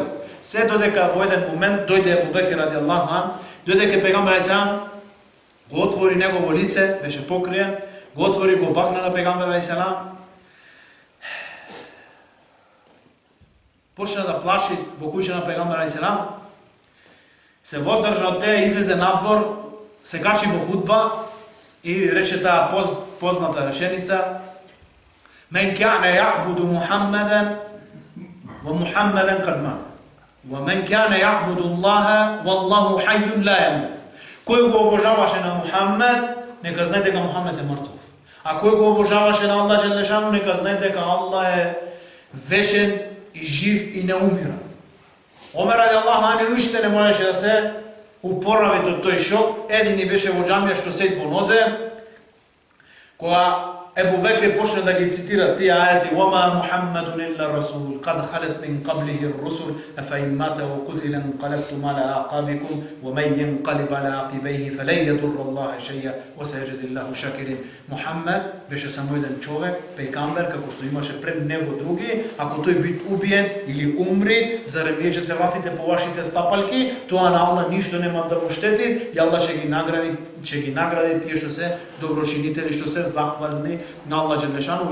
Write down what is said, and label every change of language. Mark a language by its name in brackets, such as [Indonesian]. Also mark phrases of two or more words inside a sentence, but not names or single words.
[Macedonian] Се додека во еден момент дојде Абу Бекр [Arabic] رضي الله عن, [Macedonian] дојде пегамбер алейхиселам, го отвори негово лице, беше покриен, го отвори, го бакна на пегамбер алейхиселам. Почна да плаши во куќа на пегамбер алейхиселам. Се воздржа од теја, излезе надвор, се качи во худба и рече таа позната реченица: [Arabic] من كان يعبد محمدا و محمدا قد مات. و من كان يعبد الله و الله حي لا يموت. [Macedonian] Кој го обожаваше на Мухаммед, нека знае дека Мухаммед е мртов. А кој го обожаваше на Аллах џелешану, нека знае дека Аллах е вечен и жив и не умира. Омер [Arabic] رضي الله عنه [Macedonian] уште не можеше да се упорави од тој шок. Едини беше во џамија што седи во нозе, кога Ебу Бекир почна да ги цитира тие ајати: [Arabic] "وما محمد إلا رسول، قد خلت من قبله الرسل، أفإن مات و قتل انقلبتم على أعقابكم، و من ينقلب على عقبيه فلن يضر الله شيئا، و سيجزي الله الشاكرين." [Macedonian] Мухаммед беше само еден човек, пејгамбер, како што имаше пред него други. Ако тој бит убиен или умри, зарем вие ќе се вратите по вашите стапалки, тоа на Аллах ништо нема да му штети, и Аллах ќе ги награди тие што се доброчинители, што се захвални на Аллах Джелешану.